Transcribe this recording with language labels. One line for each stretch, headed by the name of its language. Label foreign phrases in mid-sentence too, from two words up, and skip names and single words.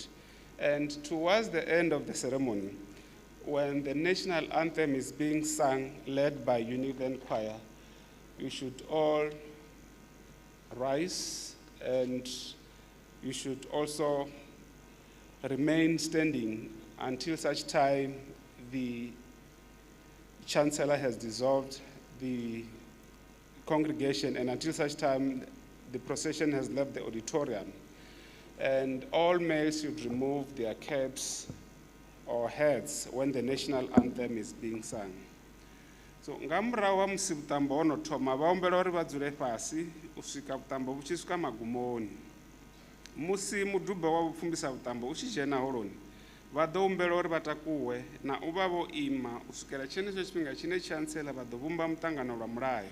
English: And towards the end of the ceremony, when the national anthem is being sung, led by Univen Choir, you should all rise, and you should also remain standing until such time the Chancellor has dissolved the congregation, and until such time the procession has left the auditorium. And all males should remove their caps or hats when the national anthem is being sung.
Venda: So ngamurahu wa musi vhuṱambo ho no thoma vha humbela uri vha dzule fhasi u swika vhuṱambo vhu tshi swika magumoni. Musi muduba wa vhupfumbisa vhuṱambo u tshi dzhena holoni, vha ḓo humbela uri vha takuwe na u vha vho ima u swikela tshenetsho tshifhinga tshine Chancellor vha ḓo vhumba muṱangano lwa mulayo.